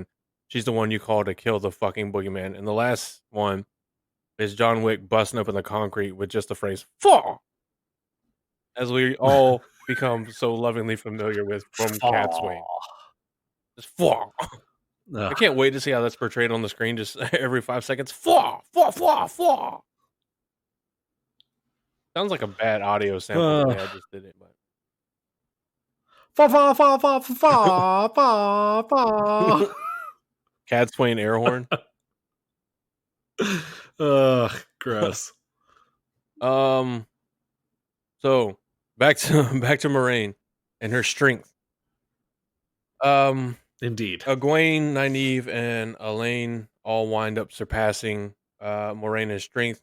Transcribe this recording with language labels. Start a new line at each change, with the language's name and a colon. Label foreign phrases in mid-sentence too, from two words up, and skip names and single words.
English: She's the one you call to kill the fucking boogeyman. And the last one is John Wick busting open the concrete with just the phrase "fall," as we all become so lovingly familiar with from Cat Swain. Aw. Just "fall." I Ugh. can't wait to see how that's portrayed on the screen just every 5 seconds. "Fall, fall, fall, fall." Sounds like a bad audio sample the way I just did it, but Fa fa fa fa fa fa fa. Cad Swain air horn. Ugh, gross. Um, so back to back to Moraine and her strength. Um, Indeed. Egwene, Nynaeve, and Elaine all wind up surpassing Moraine in strength.